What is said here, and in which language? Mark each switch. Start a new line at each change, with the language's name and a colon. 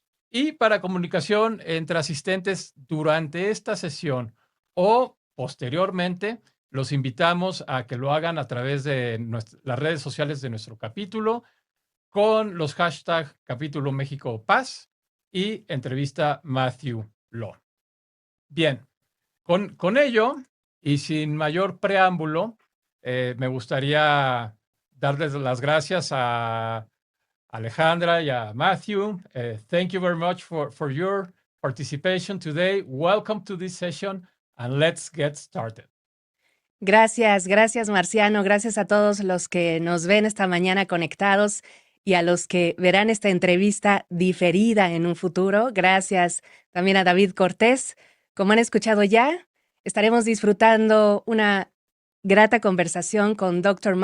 Spanish: Y para comunicación entre asistentes durante esta sesión o posteriormente, los invitamos a que lo hagan a través de las redes sociales de nuestro capítulo con los hashtags Capítulo México Paz y Entrevista Matthew Law. Bien, con ello y sin mayor preámbulo, me gustaría darles las gracias a Alejandra y a Matthew.
English: Thank you very much for your participation today. Welcome to this session and let's get started.
Spanish: Gracias, gracias Marciano, gracias a todos los que nos ven esta mañana conectados y a los que verán esta entrevista diferida en un futuro. Gracias también a David Cortés. Como han escuchado ya, estaremos disfrutando una grata conversación con Dr.